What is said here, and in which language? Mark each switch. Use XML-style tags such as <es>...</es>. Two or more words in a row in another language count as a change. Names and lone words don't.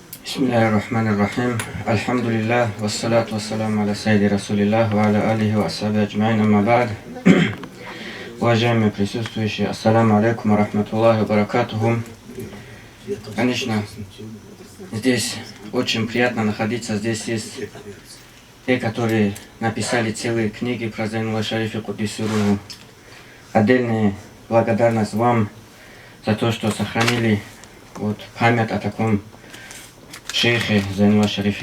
<ar>بسم الله الرحمن الرحيم. الحمد لله، والصلاة والسلام على سيد رسول الله، وعلى آله وأصحابه أجمعين، أما بعد.</ar> <ru>Уважаемые присутствующие,</ru> <ar>السلام عليكم ورحمة الله وبركاته.</ar> <ru>Конечно, здесь очень приятно находиться. Здесь есть те, которые написали целые книги про Зайнулла Шарифа Куддис-Сирруху. Отдельная благодарность вам за то, что сохранили память о таком шейхе Зайнулла Шарифе.</ru>